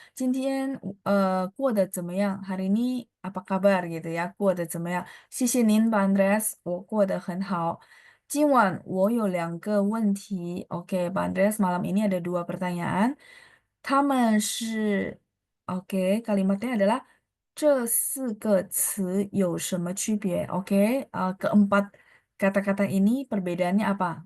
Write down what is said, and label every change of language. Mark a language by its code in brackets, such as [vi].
[zh] 今天过得怎么样？ [id] Hari ini apa kabar gitu ya? [zh] 过得怎么样？谢谢您，Pak Andreas，我过得很好。今晚我有2个问题。 [id] Oke, Pak Andreas, malam ini ada 2 pertanyaan. [zh] 他们是 [id] Oke, kalimatnya adalah [zh] 这4个词有什么区别? [id] Oke, keempat kata-kata ini perbedaannya apa?